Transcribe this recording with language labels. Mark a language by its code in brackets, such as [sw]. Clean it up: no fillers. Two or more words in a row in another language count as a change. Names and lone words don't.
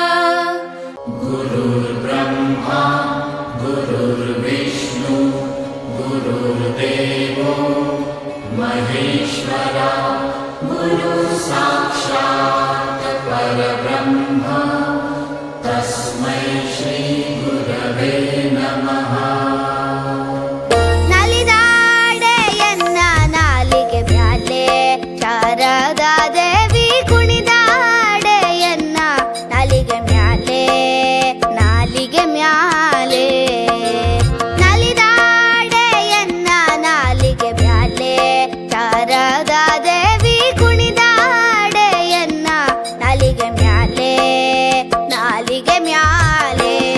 [sa] गुरुर्ब्रह्मा गुरुर्विष्णु गुरुर्देवो महेश्वरा गुरुसाक्षात् परब्रह्म तस्मै श्री गुरवे नमः। [kn] ನಲಿದಾಡೆಯನ್ನ ನಾಲಿಗೆ ಮ್ಯಾಲೆ ಶಾರದಾ ದೇವಿ ಕುಣಿದಾಡೆಯನ್ನ ನಾಲಿಗೆ ಮ್ಯಾಲೆ ನಾಲಿಗೆ ಮ್ಯಾಲೆ ನಲಿದಾಡೆಯನ್ನ ನಾಲಿಗೆ ಮ್ಯಾಲೆ ಶಾರದಾ ದೇವಿ ಕುಣಿದಾಡೆಯನ್ನ ನಾಲಿಗೆ ಮ್ಯಾಲೆ ನಾಲಿಗೆ ಮ್ಯಾಲೆ